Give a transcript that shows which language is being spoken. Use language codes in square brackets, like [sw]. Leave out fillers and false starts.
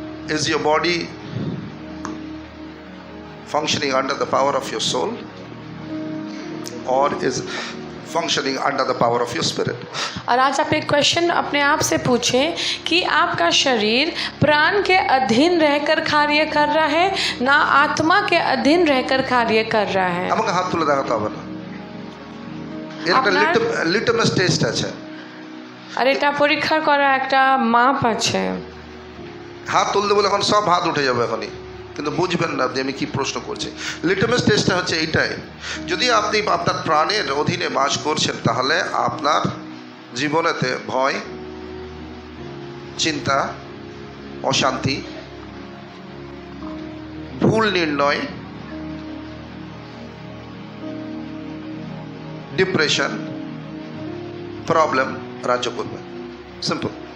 [en] Is your body functioning under the power of your soul, or is functioning under the power of your spirit? [hi] और आज आप एक question अपने आप से पूछें कि आपका शरीर प्राण के अधीन रहकर कार्य कर रहा है ना आत्मा के अधीन रहकर कार्य कर रहा है। [bn] আমাকে হাত তুলে দেখাতে হবে না, এর একটা লিটমাস টেস্ট আছে। আর এটা পরীক্ষা করা একটা মাপ আছে। হাত তুলতে বলে এখন সব হাত উঠে যাবে এখনই, কিন্তু বুঝবেন না যে আমি কি প্রশ্ন করছি। লিটমাস টেস্টটা হচ্ছে এইটাই, যদি আপনি আপনার প্রাণের অধীনে বাস করছেন তাহলে আপনার জীবনেতে ভয়, চিন্তা, অশান্তি, ভুল নির্ণয়, ডিপ্রেশন, প্রবলেম রাজ্য করবে। সিম্পল।